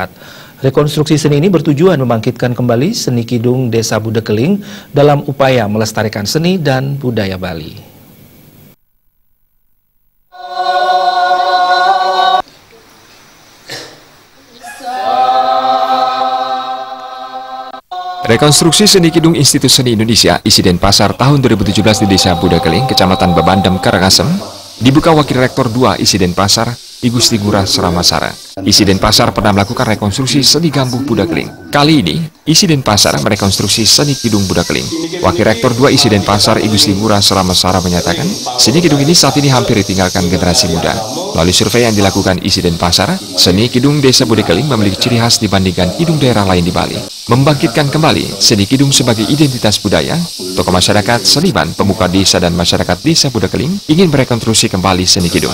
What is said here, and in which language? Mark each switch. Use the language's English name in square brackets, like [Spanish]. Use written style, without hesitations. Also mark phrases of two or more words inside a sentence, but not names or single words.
[Indonesian] Rekonstruksi seni ini bertujuan membangkitkan kembali seni kidung Desa Budekeling dalam upaya melestarikan seni dan budaya Bali. Rekonstruksi seni kidung Institut Seni Indonesia isi Denpasar tahun 2017 di Desa Budekeling, Kecamatan Bebandem, Karangasem, dibuka Wakil Rektor 2 isi Denpasar, I Gusti Ngurah Seramasara. Isi Denpasar pernah melakukan rekonstruksi seni gambuh Budekeling. Kali ini, isi Denpasar merekonstruksi seni kidung Budekeling. Wakil Rektor 2 isi Denpasar, I Gusti Ngurah Seramasara menyatakan, seni kidung ini saat ini hampir ditinggalkan generasi muda. Melalui survei yang dilakukan isi Denpasar, seni kidung Desa Budekeling memiliki ciri khas dibandingkan kidung daerah lain di Bali. Membangkitkan kembali seni kidung sebagai identitas budaya, tokoh masyarakat, seniman, pemuka desa dan masyarakat Desa Budekeling ingin merekonstruksi kembali seni kidung.